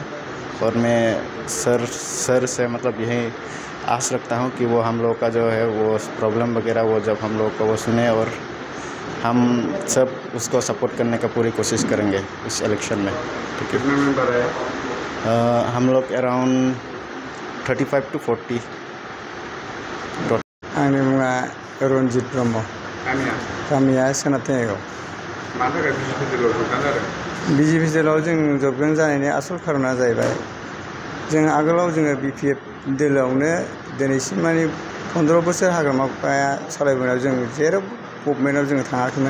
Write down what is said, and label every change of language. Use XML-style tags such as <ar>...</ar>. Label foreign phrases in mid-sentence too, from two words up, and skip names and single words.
<hi>और मैं सर से मतलब यही आस रखता हूँ कि वो हम लोग का जो है वो प्रॉब्लम वगैरह वो जब हम लोग को वो सुने और हम सब उसको सपोर्ट करने का पूरी कोशिश करेंगे इस इलेक्शन में। कितने मेंबर है? हम लोग अराउंड 35 to 40।</hi> <brx>आंनि मुङा रन्जित ब्रह्म, गामिया सोनाबथिङाइगाव। मानि थाखाय बिजेपि दलाव जगोन जादों? बिजेपि दलाव जों जगोन जानायनि आसल खारना जाहैबाय, जों आगोलाव जोङो बिपिएफ दलावनो दिनैसिम माने 15 बोसोर हाग्रामाया सालायबोनायाव जों जेराव गभर्नमेन्टआव जोङो थाङाखैमोन।</brx>